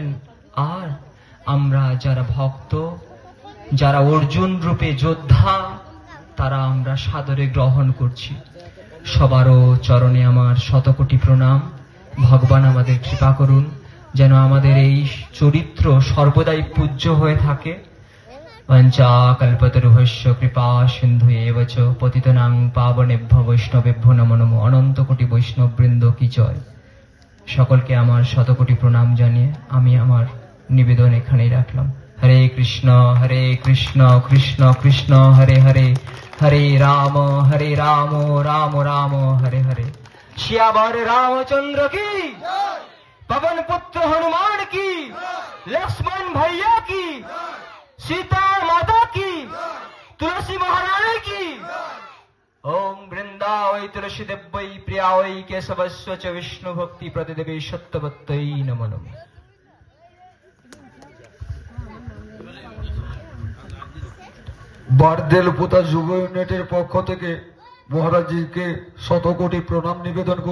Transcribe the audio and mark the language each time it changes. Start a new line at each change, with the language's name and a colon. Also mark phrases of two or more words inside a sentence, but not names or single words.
Bangla: আর আমরা যারা ভক্ত, যারা অর্জুন রূপে যোদ্ধা, তারা আমরা সাদরে গ্রহণ করছি। সবারও চরণে আমার শতকোটি প্রণাম। ভগবান আমাদের কৃপা করুন যেন আমাদের এই চরিত্র সর্বদাই পূজ্য হয়ে থাকে।
Sanskrit: পঞ্চা কল্পতরুভস্য কৃপা সিন্ধু এব চ পতিতনাং পাবনেভ্যো বৈষ্ণবেভ্যো নমো নমো।
Bangla: অনন্ত কোটি বৈষ্ণব বৃন্দ কি জয়। সকলকে আমার শতকোটি প্রণাম জানিয়ে আমি আমার নিবেদন এখানেই রাখলাম।
Sanskrit: হরে কৃষ্ণ কৃষ্ণ কৃষ্ণ হরে হরে, হরে রাম রাম রাম হরে হরে।
Hindi: শ্যামর रामचंद्र की, पवन पुत्र हनुमान की, लक्ष्मण भैया की, सीता माता की, तुलसी महारानी की।
Sanskrit: ओम वृंदावै तुलसी देव्यै प्रियावै केशवस्य च विष्णु भक्ति प्रतिदेवी सत्यवत्यै नमो नमः।
Bangla: বারদেল পোতা যুব ইউনিটের পক্ষ থেকে মহারাজজিকে শতকোটি প্রণাম নিবেদন করি।